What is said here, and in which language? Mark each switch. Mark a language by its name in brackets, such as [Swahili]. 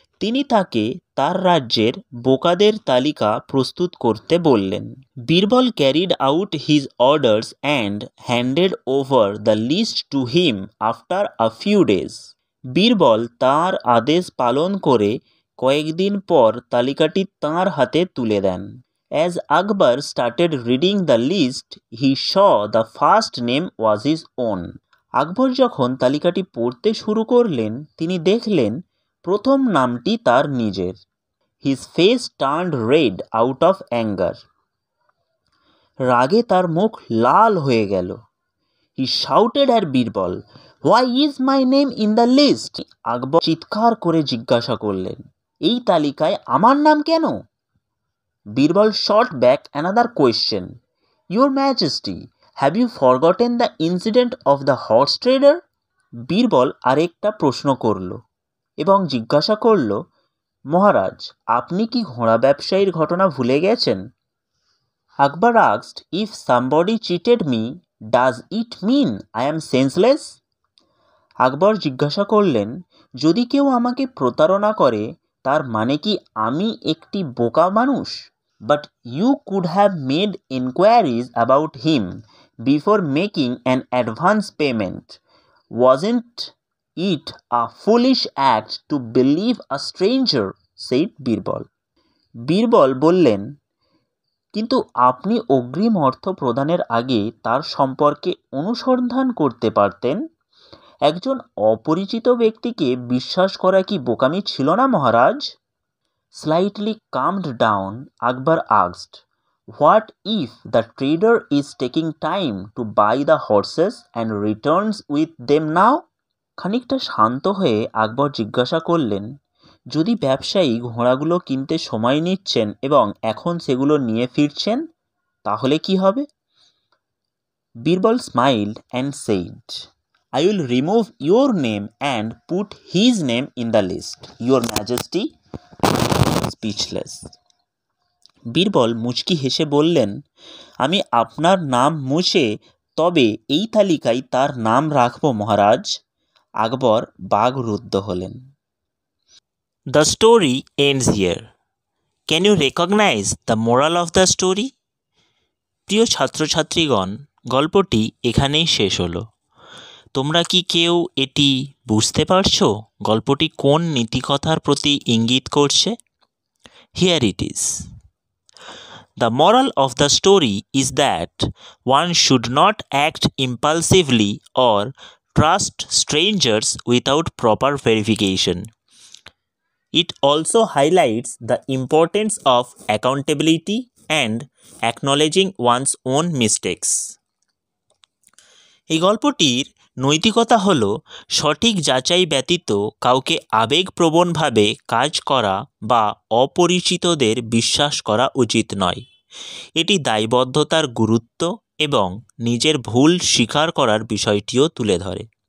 [Bangla] তিনি তাকে তার রাজ্যের বোকাদের তালিকা প্রস্তুত করতে বললেন। [English] Birbal carried out his orders and handed over the list to him after a few days. [Bangla] Birbal তাঁর আদেশ পালন করে কয়েকদিন পর তালিকাটি তাঁর হাতে তুলে দেন। [English] As Akbar started reading the list, he saw the first name was his own. [Bangla] আকবর যখন তালিকাটি পড়তে শুরু করলেন, তিনি দেখলেন প্রথম নামটি তার নিজের। [English] His face turned red out of anger. [Bangla] রাগে তার মুখ লাল হয়ে গেল। [English] He shouted at Birbal, "Why is my name in the list?" [Bangla] আকবর চিৎকার করে জিজ্ঞাসা করলেন, এই তালিকায় আমার নাম কেন? [English] Birbal shot back another question. Your Majesty, have you forgotten the incident of the horse trader? [Bangla] Birbal আরেকটা প্রশ্ন করল এবং জিজ্ঞাসা করল, মহারাজ, আপনি কি ঘোড়া ব্যবসায়ীর ঘটনা ভুলে গেছেন? [English] Akbar asked, if somebody cheated me, does it mean I am senseless? [Bangla] আকবর জিজ্ঞাসা করলেন, যদি কেউ আমাকে প্রতারণা করে তার মানে কি আমি একটি বোকা মানুষ? [English] But you could have made inquiries about him before making an advance payment. Wasn't it a foolish act to believe a stranger? said Birbal. [Bangla] Birbal বললেন, কিন্তু আপনি অগ্রিম অর্থ প্রদানের আগে তার সম্পর্কে অনুসন্ধান করতে পারতেন। একজন অপরিচিত ব্যক্তিকে বিশ্বাস করা কি বোকামি ছিল না মহারাজ? [English] Slightly calmed down, Akbar asked, what if the trader is taking time to buy the horses and returns with them now? [Bangla] খানিকটা শান্ত হয়ে আকবর জিজ্ঞাসা করলেন, যদি ব্যবসায়ী ঘোড়াগুলো কিনতে সময় নিচ্ছেন এবং এখন সেগুলো নিয়ে ফিরছেন, তাহলে কি হবে? [English] Birbal smiled and said, I will remove your name and put his name in the list, Your Majesty. Speechless. [Bangla] Birbal মুচকি হেসে বললেন, আমি আপনার নাম মুছে তবে এই তালিকায় তার নাম রাখব মহারাজ। আকবর বাগরুদ্ধ হলেন। [English] The story ends here. Can you recognise the moral of the story? [Bangla] প্রিয় ছাত্রছাত্রীগণ, গল্পটি এখানেই শেষ হলো। তোমরা কি কেউ এটি বুঝতে পারছো গল্পটি কোন নীতিকথার প্রতি ইঙ্গিত করছে? [English] Here it is. The moral of the story is that one should not act impulsively or trust strangers without proper verification. It also highlights the importance of accountability and acknowledging one's own mistakes. [Bangla] এই গল্পটির নৈতিকতা হল সঠিক যাচাই ব্যতীত কাউকে আবেগপ্রবণভাবে কাজ করা বা অপরিচিতদের বিশ্বাস করা উচিত নয়। এটি দায়বদ্ধতার গুরুত্ব এবং নিজের ভুল স্বীকার করার বিষয়টিও তুলে ধরে।